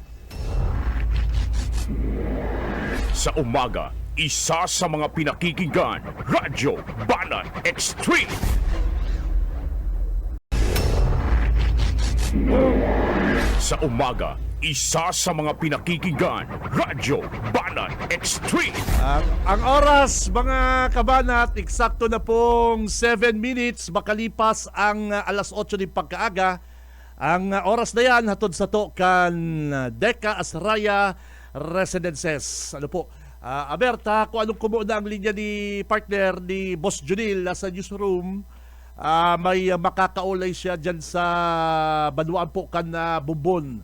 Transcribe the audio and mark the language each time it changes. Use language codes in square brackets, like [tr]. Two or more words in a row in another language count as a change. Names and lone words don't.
[tl] Sa umaga, isa sa mga pinakikinggan, Radyo Banat Extreme. Sa umaga, isa sa mga pinakikinggan, Radyo Banat Extreme. Ang oras, mga kabanat, eksakto na pong 7 minutes makalipas ang alas 8 ng pagkaaga. [bik] Ang oras na yan, hatod sa to kan Deka Asraya Residences. Aberta, kung anong kumuuna ang linya ni partner ni Boss Junil sa newsroom, may makakaulay siya dyan sa Banuan po kan Bumbon.